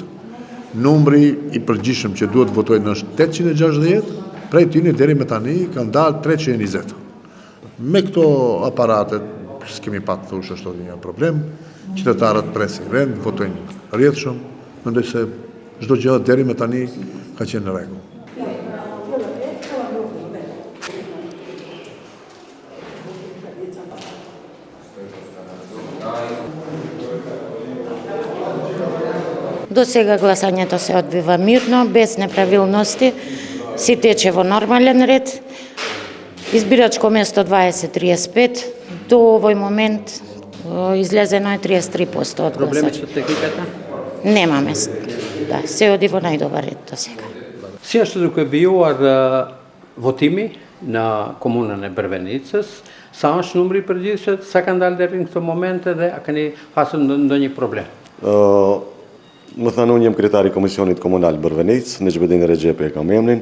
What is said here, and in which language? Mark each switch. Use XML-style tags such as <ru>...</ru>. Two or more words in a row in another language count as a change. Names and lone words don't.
<sq>Numri i përgjithshëm që duhet votojnë është 860, prej tyre deri më tani kanë dalë 320. Me këto aparatet s'kemi pat thosh ashtu një problem. Qytetarët presin rend, votojnë rrjedhshëm, mendoj se çdo gjë deri më tani ka qenë në rregull.</sq> <mk>До сега гласањето се одвива мирно, без неправилности, си тече во нормален ред. Избирачко место 2035, до овој момент излезено е 33% од Проблеми гласачи. со техниката? Немаме, да, се оди во најдобар ред до сега.</mk> <sq>Si është duke vijuar votimi në komunën e Brëvenicës, sa është numri i përgjithshëm, sa kanë dalë deri në këtë moment dhe a keni pasur ndonjë problem? Më thënë, unë jem kretari Komisionit Komunal Brëvenicë, në Gjbedin Regjepi e kam emrin.</sq>